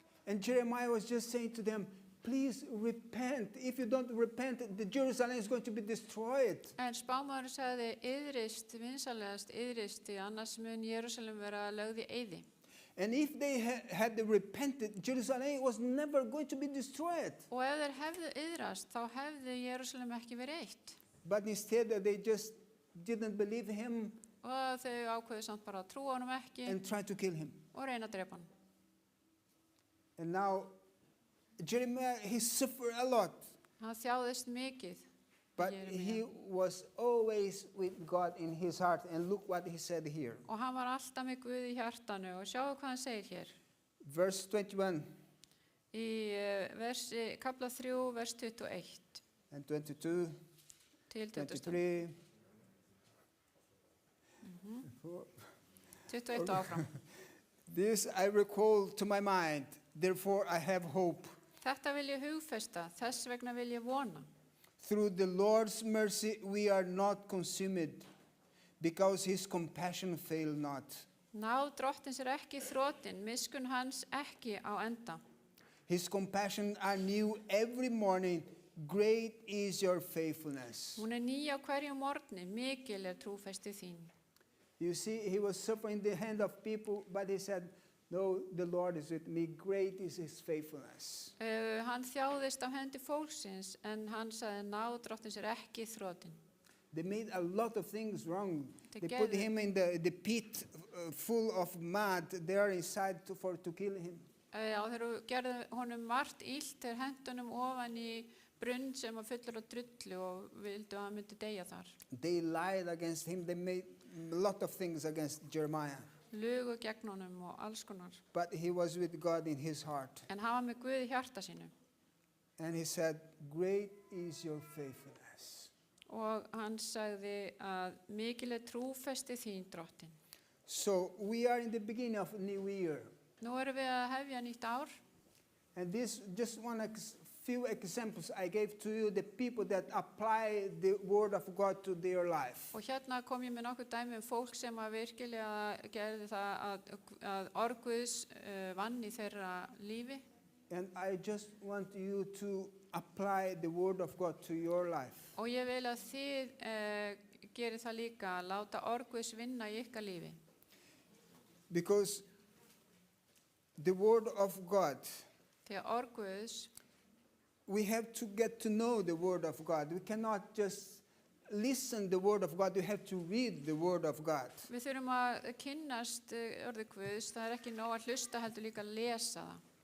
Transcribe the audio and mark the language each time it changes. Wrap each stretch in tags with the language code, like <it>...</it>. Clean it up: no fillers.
<en>And Jeremiah was just saying to them, please repent. If you don't repent, the Jerusalem is going to be destroyed.</en> <is>En spámaðurinn sagði, iðrist, vinsalegast iðrist, því annars mun Jerúsalem vera lögð í eyði.</is> <en>And if they had repented, Jerusalem was never going to be destroyed.</en> <is>Og ef þeir hefðu iðrast, þá hefði Jerúsalem ekki verið eitt.</is> <en>But instead, they just didn't believe him</en> <is>Og þau ákveðu samt bara að trúa honum ekki</is> <en>and tried to kill him.</en> <is>og reyna að drepa hann.</is> <en>And now, Jeremiah, he suffered a lot.</en> <is>Hann þjáðist mikið.</is> <en>But Jeremiah. he was always with God in his heart. And look what he said here.</en> <is>Og hann var alltaf með Guð í hjartanu og sjáu hvað hann segir hér.</is> <en>Verse 21</en> <is>Í kapla 3, vers 21</is> <en>and 22,</en> <is>til 22.</is> <en>23.</en> <is>21 áfram.</is> <en>This I recall to my mind, therefore I have hope.</en> <is>Þetta vil ég hugfesta, þess vegna vil ég vona.</is> <en>Through the Lord's mercy we are not consumed, because his compassion fail not.</en> <is>Náð drottins ekki þrotin, miskunn hans ekki á enda.</is> <en>His compassion are new every morning. Great is your faithfulness.</en> <is>Hún ný á hverjum morgni, mikil trúfesti þín.</is> <en>You see, he was suffering the hand of people, but he said, no, the Lord is with me. Great is his faithfulness.</en> <is>Hann þjáðist af hendi fólksins, en hann sagði náð drottins ekki þrotin.</is> <en>They made a lot of things wrong. They put Together. him in the pit full of mud there inside to kill him.</en> <is>Já, þeir gerðu honum margt illt, þeir hentu honum ofan í brunn sem var fullur af drullu og vildu að hann myndi deyja þar.</is> <en>They lied against him. They made a lot of things against Jeremiah.</en> <is>Lugu gegn honum og alls konar.</is> <en>But he was with God in his heart.</en> <is>En hann var með Guð í hjarta sínu.</is> <en>And he said, great is your faithfulness.</en> <is>Og hann sagði að mikil trúfesti þín drottin.</is> <en>So we are in the beginning of a new year.</en> <is>Nú erum við að hefja nýtt ár.</is> <en>And this, just few examples I gave to you, the people that apply the word of God to their life.</en> <is>Og hérna kom ég með nokkuð dæmi fólk sem að virkilega gerði það að orð Guðs vann í þeirra lífi.</is> <en>And I just want you to apply the Word of God to your life.</en> <is>Og ég vil að þið gerir það líka, að láta orð Guðs vinna í ykkar lífi.</is> <en>Because the Word of God,</en> <is>Því að orð Guðs,</is> <en>we have to get to know the Word of God. We cannot just listen the Word of God. We have to read the Word of God.</en> <is>við þurfum að kynnast orði Guðs, það er ekki nóg að hlusta heldur líka að lesa það.</is>